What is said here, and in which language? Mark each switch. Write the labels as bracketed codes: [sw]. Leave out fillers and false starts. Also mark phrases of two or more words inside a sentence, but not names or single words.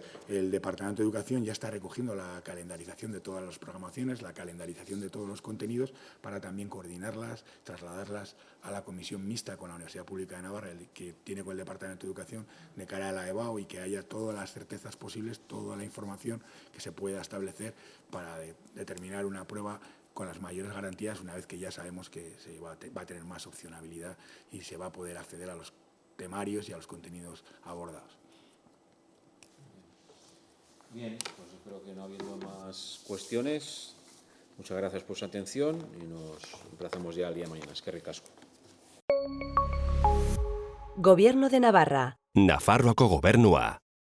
[es] El Departamento de Educación ya está recogiendo la calendarización de todas las programaciones, la calendarización de todos los contenidos, para también coordinarlas, trasladarlas a la comisión mixta con la Universidad Pública de Navarra, que tiene con el Departamento de Educación, de cara a la EBAU, y que haya todas las certezas posibles, toda la información que se pueda establecer para determinar una prueba con las mayores garantías una vez que ya sabemos que se va a tener más opcionalidad y se va a poder acceder a los temarios y a los contenidos abordados. Bien, pues yo creo que no habiendo más cuestiones, muchas gracias por su atención y nos emplazamos ya al día de mañana. [eu] Eskerrik asko. [es] Gobierno de Navarra. [eu] Nafarroako Gobernua.